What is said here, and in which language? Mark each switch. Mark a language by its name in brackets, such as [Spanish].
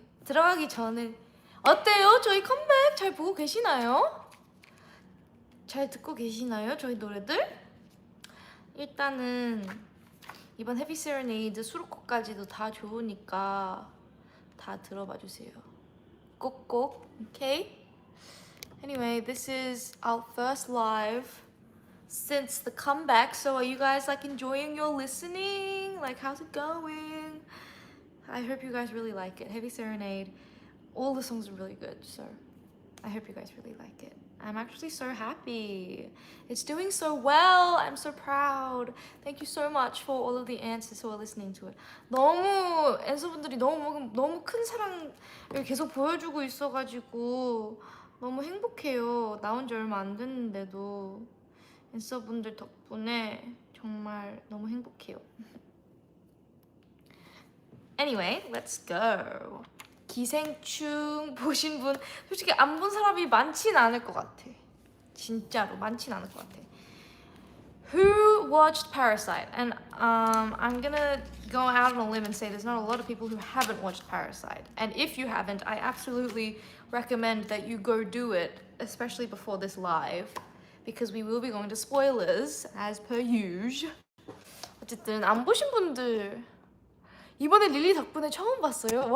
[Korean] 들어가기 전에 어때요? 저희 컴백 잘 보고 계시나요? 잘 듣고 계시나요? 저희 노래들? 일단은 이번 Happy Serenade 수록곡까지도 다 좋으니까 다 들어봐 주세요. 꼭꼭, [English] okay? Anyway, this is our first live since the comeback. So are you guys like enjoying your listening? Like, how's it going? I hope you guys really like it. Heavy Serenade, all the songs are really good, so I hope you guys really like it. I'm actually so happy. It's doing so well. I'm so proud. Thank you so much for all of the answers who are listening to it. [Korean] 너무 앤서분들이 너무 큰 사랑을 계속 보여주고 있어가지고 너무 행복해요. 나온 지 얼마 안 됐는데도 앤서분들 덕분에 정말 너무 행복해요. [English] Anyway, let's go. [Korean] 기생충 보신 분 솔직히 안 본 사람이 많진 않을 것 같아. 진짜로 많진 않을 것 같아. [English] Who watched Parasite? And I'm gonna go out on a limb and say there's not a lot of people who haven't watched Parasite. And if you haven't, I absolutely recommend that you go do it, especially before this live, because we will be going to spoilers as per usual. [Korean] 어쨌든 안 보신 분들 이번에 릴리 덕분에 처음 봤어요.